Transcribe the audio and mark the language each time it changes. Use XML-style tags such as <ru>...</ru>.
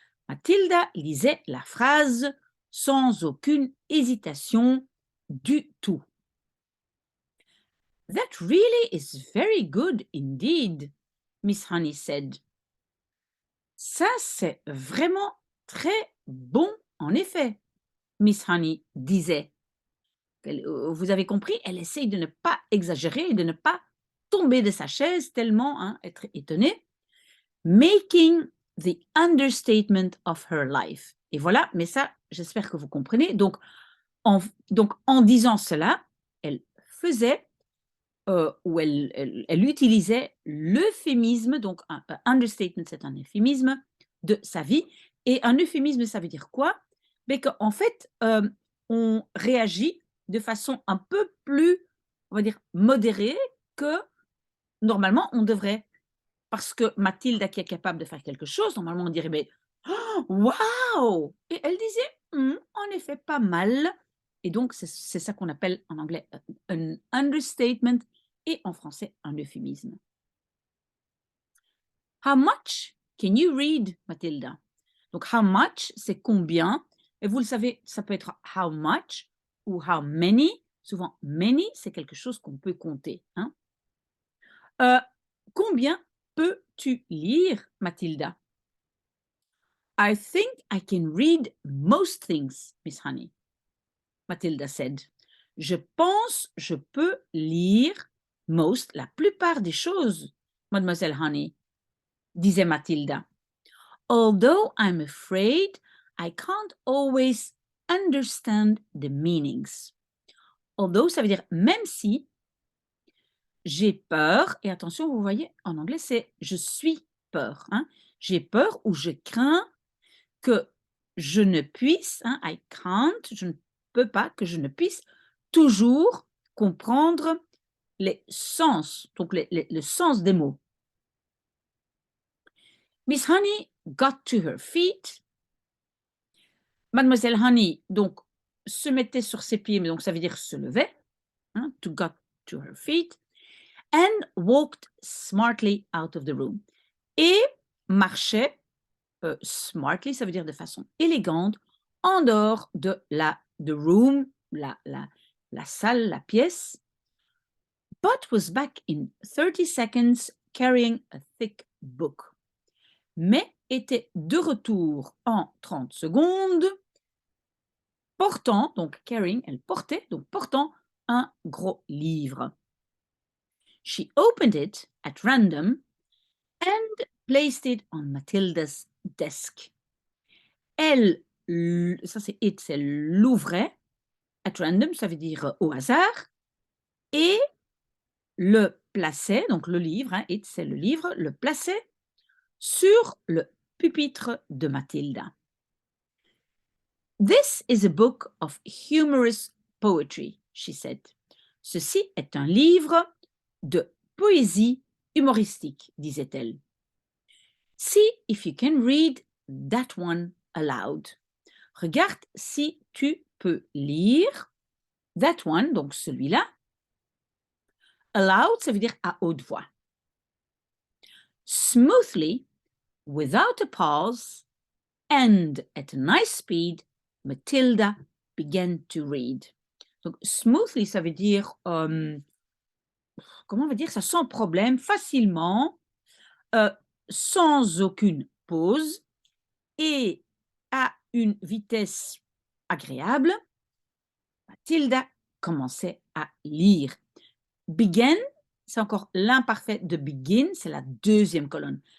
<fr>Mathilda lisait la phrase sans aucune hésitation du tout.</fr> <en>That really is very good indeed, Miss Honey said.</en> <fr>Ça, c'est vraiment très bon, en effet, Miss Honey disait. Vous avez compris, elle essaye de ne pas exagérer et de ne pas tomber de sa chaise tellement être étonnée.</fr> <en>Making the understatement of her life.</en> <fr>Et voilà, mais ça, j'espère que vous comprenez. Donc, en disant cela, elle faisait où elle utilisait l'euphémisme, donc un understatement, c'est un euphémisme de sa vie. Et un euphémisme, ça veut dire quoi? Mais qu'en fait, on réagit de façon un peu plus, on va dire, modérée que normalement on devrait. Parce que Mathilde, qui est capable de faire quelque chose, normalement on dirait, mais oh, waouh! Et elle disait, en effet, pas mal. Et donc, c'est ça qu'on appelle en anglais un understatement et en français un euphémisme.</fr> <en>How much can you read, Mathilda?</en> <fr>Donc,</fr> <en>how much,</en> <fr>c'est combien. Et vous le savez, ça peut être how much ou</fr> <en>how many.</en> <fr>Souvent, many, c'est quelque chose qu'on peut compter. Hein? Combien peux-tu lire, Mathilda?</fr> <en>I think I can read most things, Miss Honey, Mathilda said.</en> <fr>Je pense je peux lire most, la plupart des choses, Mademoiselle Honey, disait Mathilda.</fr> <en>Although I'm afraid I can't always understand the meanings.</en> <fr>Although, ça veut dire même si j'ai peur, et attention, vous voyez, en anglais, c'est je suis peur. Hein. J'ai peur ou je crains que je ne puisse, hein,</fr> <en>I can't,</en> <fr>je ne peux pas, que je ne puisse toujours comprendre les sens, donc le sens des mots.</fr> <en>Miss Honey got to her feet.</en> <fr>Mademoiselle Honey, donc, se mettait sur ses pieds, mais donc ça veut dire se levait, hein,</fr> <en>to got to her feet, and walked smartly out of the room.</en> <fr>Et marchait smartly, ça veut dire de façon élégante, en dehors de</fr> <en>the room,</en> <fr>la salle, la pièce,</fr> <en>but was back in 30 seconds carrying a thick book.</en> <fr>Mais était de retour en 30 secondes, portant, donc carrying, elle portait, donc portant un gros livre.</fr> <en>She opened it at random and placed it on Mathilda's desk.</en> <fr>Elle, ça c'est it, c'est l'ouvrait,</fr> <en>at random,</en> <fr>ça veut dire au hasard, et le plaçait, donc le livre, hein, it c'est le livre, le plaçait sur le pupitre de Mathilda.</fr> <en>This is a book of humorous poetry, she said.</en> <fr>Ceci est un livre de poésie humoristique, disait-elle.</fr> <en>See if you can read that one aloud.</en> <fr>Regarde si tu peux lire</fr> <en>that one,</en> <fr>donc celui-là. Aloud, ça veut dire à haute voix.</fr> <en>Smoothly, without a pause, and at a nice speed, Matilda began to read.</en> <fr>Donc, smoothly, ça veut dire, comment on va dire ça, sans problème, facilement, sans aucune pause et à une vitesse agréable. Matilda commençait à lire. Begin, c'est encore l'imparfait de begin, c'est la deuxième colonne.</fr>